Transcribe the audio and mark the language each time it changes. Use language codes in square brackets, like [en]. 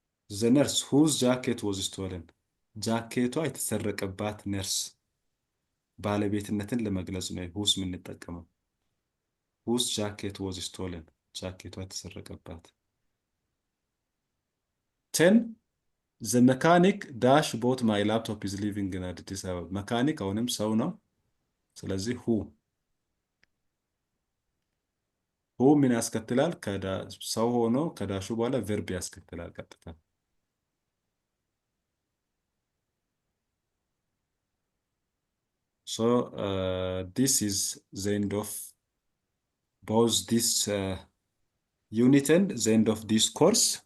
[en] the nurse whose jacket was stolen. [am] ጃኬቷ የተሰረቀባት ነርስ ባለቤትነትን ለመግለጽ ነው [en] whose [am] የምንጠቀመው። [en] whose jacket was stolen [am] ጃኬቷ የተሰረቀባት። [en] 10 the mechanic dash bought my laptop is living in Addis Ababa. [am] መካኒክ አሁንም ሰው ነው። ስለዚህ who ምን ያስከትላል? ሰው ሆኖ ከዳሹ በኋላ ቨርብ ያስከትላል ቀጥታ። [en] so this is the end of both this unit and the end of this course.